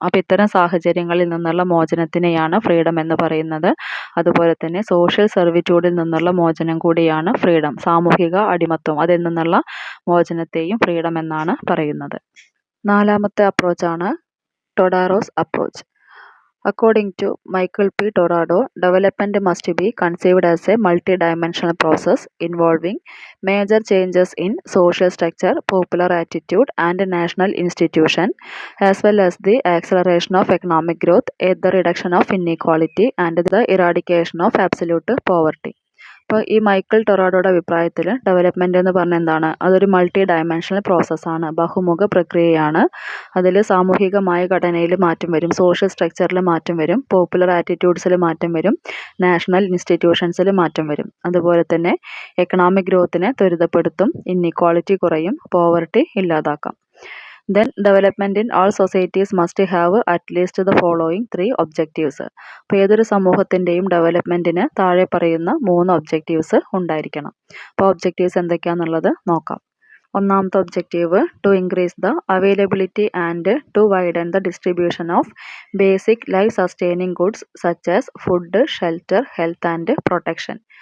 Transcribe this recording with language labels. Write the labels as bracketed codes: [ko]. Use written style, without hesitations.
[ml] അപ്പോൾ ഇത്തരം സാഹചര്യങ്ങളിൽ നിന്നുള്ള മോചനത്തിനെയാണ് ഫ്രീഡം എന്ന് പറയുന്നത്. അതുപോലെ തന്നെ സോഷ്യൽ സെർവിറ്റ്യൂഡിൽ നിന്നുള്ള മോചനം കൂടിയാണ് ഫ്രീഡം. സാമൂഹിക അടിമത്വം, അതിൽ നിന്നുള്ള മോചനത്തെയും ഫ്രീഡം എന്നാണ് പറയുന്നത്. നാലാമത്തെ അപ്രോച്ചാണ് ടൊഡാറോസ് approach. [en] According to Michael P. Torado, development must be conceived as a multi-dimensional process involving major changes in social structure, popular attitude, and national institution, as well as the acceleration of economic growth, the reduction of inequality, and the eradication of absolute poverty. [ml] അപ്പോൾ ഈ Michael ടൊറാഡോയുടെ അഭിപ്രായത്തിൽ development എന്ന് പറഞ്ഞാൽ എന്താണ്? അതൊരു multi dimensional പ്രോസസ്സാണ്, ബഹുമുഖ പ്രക്രിയയാണ്. അതിൽ സാമൂഹികമായ ഘടനയിൽ മാറ്റം വരും, സോഷ്യൽ സ്ട്രക്ചറിൽ മാറ്റം വരും, പോപ്പുലർ ആറ്റിറ്റ്യൂഡ്സിൽ മാറ്റം വരും, നാഷണൽ ഇൻസ്റ്റിറ്റ്യൂഷൻസിൽ മാറ്റം വരും. അതുപോലെ തന്നെ എക്കണോമിക് ഗ്രോത്തിനെ ത്വരിതപ്പെടുത്തും, ഇൻഇക്വാളിറ്റി കുറയും, പോവർട്ടി ഇല്ലാതാക്കാം. [en] Then development in all societies must have at least the following 3 objectives. [ml] അപ്പോൾ ഏതൊരു സമൂഹത്തിൻ്റെയും ഡെവലപ്മെൻറ്റിന് താഴെ പറയുന്ന 3 ഒബ്ജക്റ്റീവ്സ് ഉണ്ടായിരിക്കണം. അപ്പോൾ ഒബ്ജക്റ്റീവ്സ് എന്തൊക്കെയാണെന്നുള്ളത് നോക്കാം. ഒന്നാമത്തെ objective [en] To increase the availability and to widen the distribution of basic life sustaining goods such as food, shelter, health and protection.